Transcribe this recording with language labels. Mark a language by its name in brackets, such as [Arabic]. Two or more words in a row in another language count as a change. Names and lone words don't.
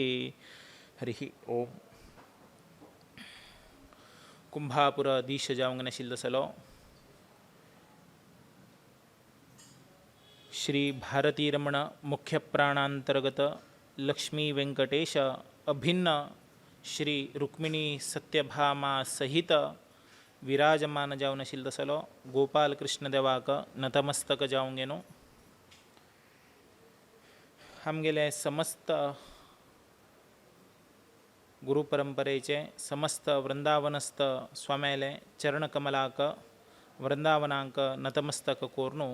[Konkani] हरिः ओम. कुंभापुर दीशजावंगनशिल्दसलो श्री भारतीरमण मुख्य प्राणांतर्गत लक्ष्मी वेंकटेश अभिन्न श्री रुक्मिणी सत्यभामा सहित विराजमान जावनशिल्दसलो गोपाल कृष्ण देवाक नतमस्तक जावंगेनो. आमगेले समस्त गुरुपरंपरेचे समस्त वृंदावनस्थ स्वाम्याले चरणकमलाक वृंदावनांक नतमस्तक कोरनु.